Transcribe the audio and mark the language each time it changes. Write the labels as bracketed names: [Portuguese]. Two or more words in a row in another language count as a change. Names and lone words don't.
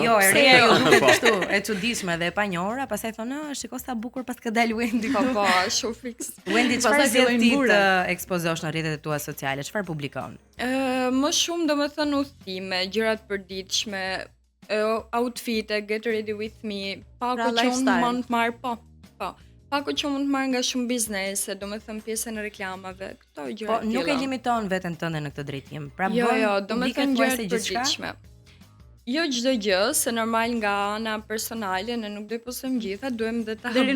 [Albanian] Jo, ju duket kështu, e çuditshme dhe e panjohura, pastaj thonë, shikoj sa bukur pas ka dal Wendy. Po, shumë fiks. Wendy çfarë zgjedh ti të ekspozosh në rrjetet e tua sociale? Çfarë publikon? Më shumë domethënë udhëtime, gjëra të përditshme, outfite, [English] get ready with me, [Albanian] pako që unë mund të marr, po. Pako që mund të marr nga shumë biznese, domethënë pjesën e reklamave, këto gjëra. Po nuk e limiton veten tënde në këtë drejtim. Pra jo, domethënë gjëra të përditshme. Jo çdo gjë, se normal nga ana personale ne nuk do të postojmë gjitha, duhem dhe ta balancojmë.